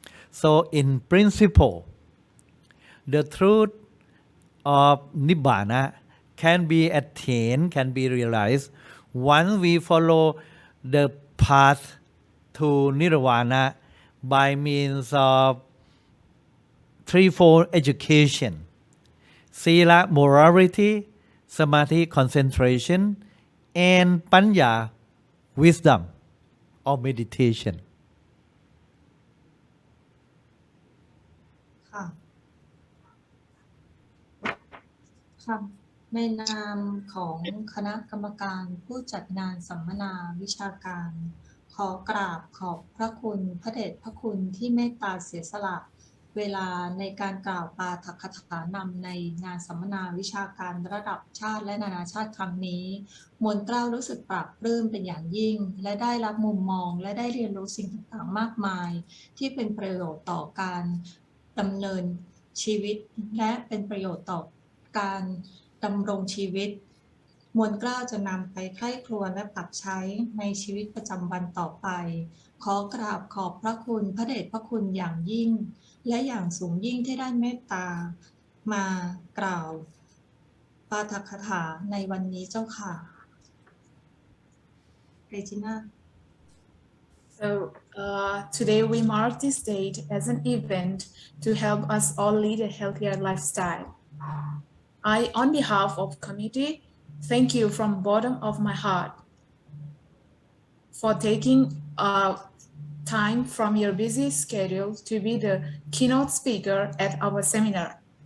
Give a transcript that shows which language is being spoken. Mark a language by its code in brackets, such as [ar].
[en] So in principle, the truth of Nibbana can be attained, can be realized once we follow the path to Nirvana by means of threefold education: Sila, morality, Samadhi, concentration, and Panya, wisdom or meditation. [th] ค่ะค่ะในนามของคณะกรรมการผู้จัดงานสัมมนาวิชาการ ขอกราบขอบพระคุณพระเดชพระคุณที่เมตตาเสียสละ เวลาในการกล่าวปาฐกถานำในงานสัมมนาวิชาการระดับชาติและนานาชาติครั้งนี้มวลเกล้ารู้สึกปลาบปลื้มเป็นอย่างยิ่งและได้รับมุมมองและได้เรียนรู้สิ่งต่างๆมากมายที่เป็นประโยชน์ต่อการดำเนินชีวิตและเป็นประโยชน์ต่อการดำรงชีวิต มวลเกล้าจะนำไปใคร่ครวญและปรับใช้ในชีวิตประจำวันต่อไปขอกราบขอบพระคุณพระเดชพระคุณอย่างยิ่งและอย่างสูงยิ่งที่ได้เมตตามากล่าวปาฐกถาในวันนี้เจ้าค่ะเรจิน่า [en] So today we mark this date as an event to help us all lead a healthier lifestyle. I, on behalf of committee, thank you from bottom of my heart for taking time from your busy schedule to be the keynote speaker at our seminar.